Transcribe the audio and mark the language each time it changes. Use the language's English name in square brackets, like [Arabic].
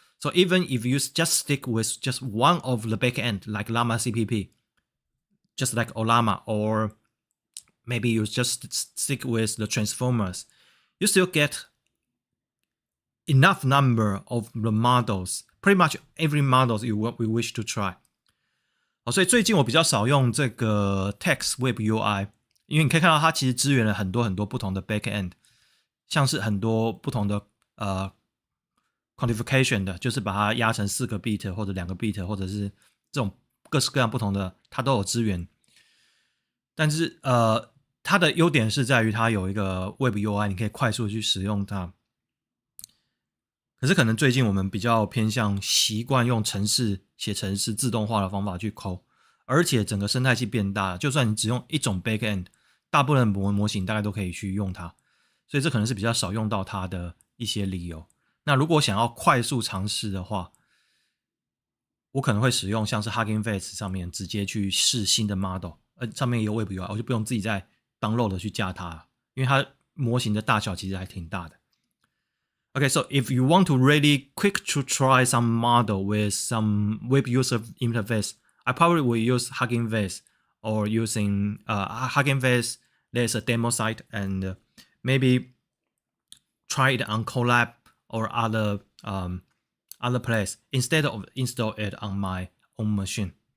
[English] So even if you just stick with just one of the backend like Llama CPP, just like Llama, or maybe you just stick with the transformers, you still get enough number of the models, pretty much every model we wish to try. [Chinese] 所以最近我比较少用这个 text web UI， 因为你可以看到它其实支援了很多很多不同的 backend， 像是很多不同的quantification 的，就是把它压成4个 bit 或者2个 bit， 或者是这种各式各样不同的，它都有支援。但是它的优点是在于它有一个 Web UI， 你可以快速去使用它。可是可能最近我们比较偏向习惯用写程式自动化的方法去 code， 而且整个生态系变大了，就算你只用一种 backend， 大部分的模型大概都可以去用它，所以这可能是比较少用到它的一些理由。那如果想要快速尝试的话，我可能会使用像是 Hugging Face 上面直接去试新的 model， 上面也有 Web UI， 我就不用自己再 download 的去架它，因为它模型的大小其实还挺大的。 [English] Okay, so if you want to really quick to try some model with some web user interface, I probably will use Hugging Face or using Hugging Face. There's a demo site, and maybe try it on Colab or other place instead of install it on my own machine.